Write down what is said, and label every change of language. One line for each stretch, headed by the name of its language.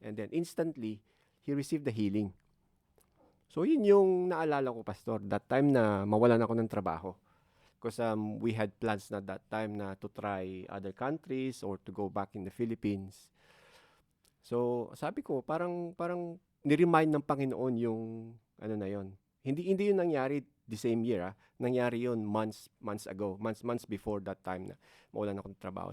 English: And then, instantly, he received the healing.
Filipino: So, yun yung naalala ko, pastor. That time na mawalan ako ng trabaho.
English: Because we had plans na that time na to try other countries or to go back in the Philippines.
Filipino: So, sabi ko, parang ni-remind ng Panginoon yung ano na yon. Hindi yun nangyari the same year. Nangyari yun months ago. Months before that time na mawalan ako ng trabaho.